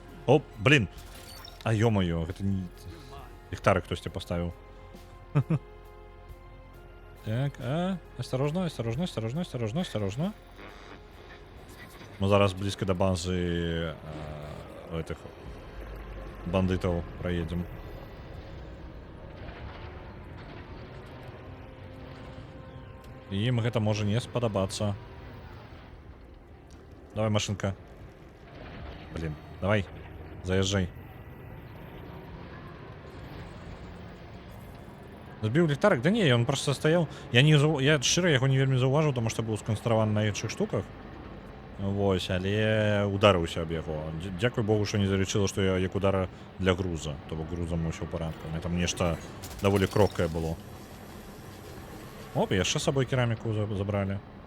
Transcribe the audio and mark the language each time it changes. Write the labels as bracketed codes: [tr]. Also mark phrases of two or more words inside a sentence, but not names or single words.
[be] О, блин. А ё-моё, гэта не... Ліхтарик хтосьці поставіў. [ru] Так, осторожно, осторожно, осторожно, осторожно, осторожно. Мы зараз близко до базы этих бандитов проедем. И им [be] гэта можа не спадабацца. [ru] Давай, машинка. Блин, давай, заезжай. [be] Збіў ліхтарик? [ru] Да не, он просто стоял. [be] Я шчыра яго не вельмі заўважыў, тому што быў сканстраваны на іншых штуках. Вось, але ударыўся аб яго. Дзякуй Богу, што не залічыла, што я як удара для груза. То бок грузам усё ў парадку. Мне там нешта даволі крохкае было. Оп, яшчэ з сабой кераміку забралі.